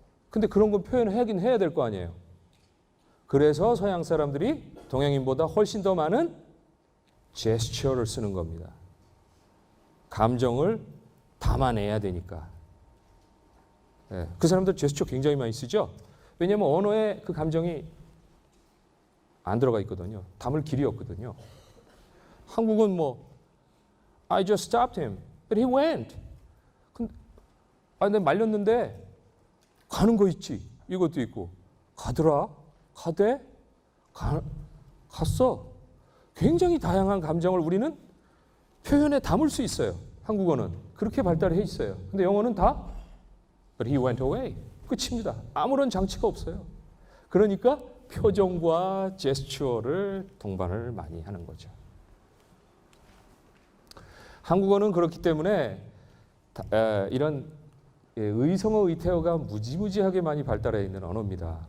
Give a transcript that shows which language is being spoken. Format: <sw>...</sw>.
<ko>근데 그런 건 표현하긴 해야 될 거 아니에요. 그래서 서양 사람들이 동양인보다 훨씬 더 많은 제스처를 쓰는 겁니다. 감정을 담아내야 되니까. 네, 그 사람들 제스처 굉장히 많이 쓰죠. 왜냐하면 언어에 그 감정이 안 들어가 있거든요. 담을 길이 없거든요. 한국은 뭐</ko> <en>I just stopped him, but he went.</en> <ko>내가 말렸는데 가는 거 있지. 이것도 있고 가더라, 가대, 갔어. 굉장히 다양한 감정을 우리는 표현에 담을 수 있어요. 한국어는 그렇게 발달해 있어요. 근데 영어는 다</ko> <en>But he went away.</en> <ko>끝입니다. 아무런 장치가 없어요. 그러니까 표정과 제스처를 동반을 많이 하는 거죠. 한국어는 그렇기 때문에 이런 의성어 의태어가 무지무지하게 많이 발달해 있는 언어입니다.</ko>